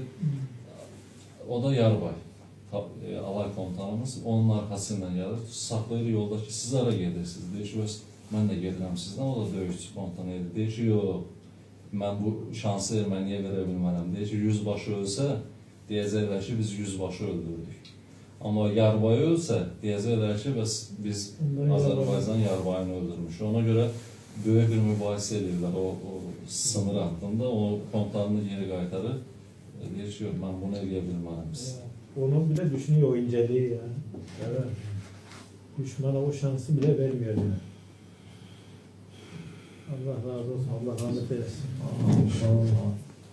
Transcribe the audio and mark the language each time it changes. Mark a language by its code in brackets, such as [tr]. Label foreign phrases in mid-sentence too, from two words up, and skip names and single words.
[az] O da Yarbay, alay komutanımız, onun arxası ilə gəlir, saxlayır yolda ki, siz ara gedirsiniz, deyir ki, mən də gedirəm sizdən, o da döyüşçü komutanı edir, deyir ki, yox, mən bu şansı erməniyə verə bilmərəm, deyir ki, yüzbaşı ölsə, deyəcəklər ki, biz yüzbaşı öldürdük. Amma Yarbay ölsə, deyəcəklər ki, biz Azərbaycan Yarbayını öldürmüşük. Ona görə böyük bir mübahisə edirlər o sınır haqqında, o komutanını geri qaytarır. Deyir ki, yox, mən bunu eləyə bilmərəm siz. [tr] Onun bile düşünüyor o inceliği yani. Evet. Düşmana o şansı bile vermiyor yani. Allah razı olsun. Allah rahmet eylesin. Allah.